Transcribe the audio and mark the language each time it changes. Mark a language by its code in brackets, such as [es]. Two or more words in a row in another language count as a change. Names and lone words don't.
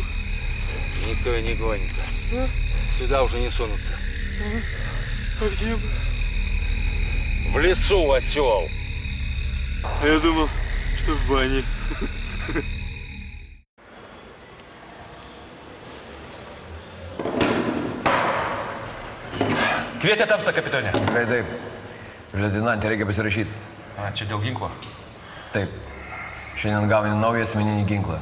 [ru] Никто и не гонится. Сюда уже не сунутся. А где мы? В лесу, осел. А я думал, что в бане. [lt] Kvietė tamsta, kapitone. Tikrai taip. Leitenantė reikia pasirašyti. A, čia dėl ginklo. Taip. Šiandien gauni naują asmeninį ginklą.